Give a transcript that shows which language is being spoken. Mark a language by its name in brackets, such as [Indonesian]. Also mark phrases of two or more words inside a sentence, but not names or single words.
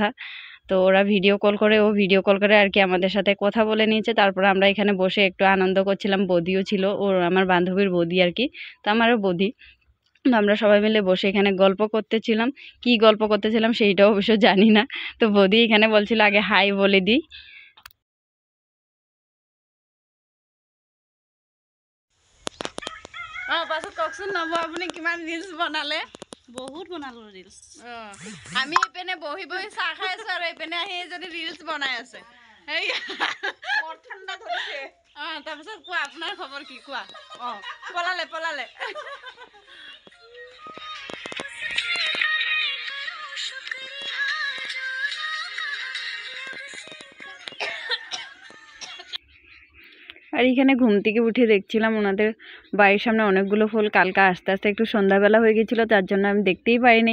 [Bangla] তো ওরা ভিডিও কল করে আর কি আমাদের সাথে কথা বলে নিয়েছে। তারপর আমরা এখানে বসে একটু আনন্দ করছিলাম, বৌদিও ছিল, ওর আমার বান্ধবীর বৌদি আর কি, তো আমারও বৌদি। আমরা সবাই মিলে বসে এখানে গল্প করতেছিলাম। কি গল্প করতেছিলাম সেইটাও অবশ্য জানি না। তো বৌদি এখানে বলছিল আগে হাই বলে দিই। [Assamese] পাছত কওকচোন নব, আপুনি কিমান ৰিলছ বনালে? বহুত বনালো ৰিলছ। আমি এইপিনে বহি চাহ খাই আছো, আৰু এইপিনে আহি এজনী ৰিলছ বনাই আছে। ঠাণ্ডা ধৰিছে। তাৰপিছত কোৱা, আপোনাৰ খবৰ কি কোৱা? [Bangla] পলালে আর এখানে ঘুম থেকে উঠে দেখছিলাম ওনাদের বাড়ির সামনে অনেকগুলো ফুল। কালকে আস্তে আস্তে একটু সন্ধ্যাবেলা হয়ে গেছিলো, তার জন্য আমি দেখতেই পাইনি।